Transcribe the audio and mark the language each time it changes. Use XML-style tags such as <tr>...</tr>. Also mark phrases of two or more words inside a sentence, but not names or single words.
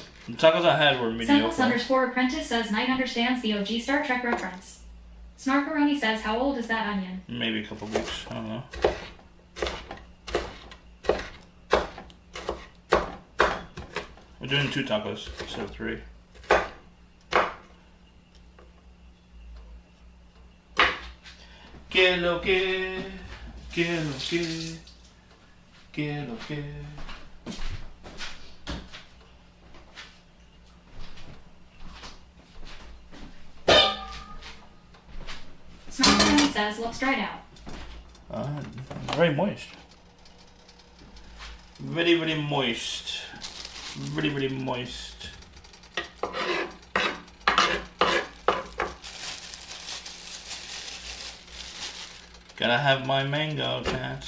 <en>The tacos I had were mediocre. Sentinels_apprentice says Knight understands the OG Star Trek reference. Snarkaroni says, how old is that onion? Maybe a couple weeks. I don't know. We're doing 2 tacos instead of 3.</en> <es>Que lo que, que lo que, que lo que.</es> <en>Snarkaroni says, looks dried out. Very moist. Very, very moist. Very, very moist. Gotta have my mango, cat.</en>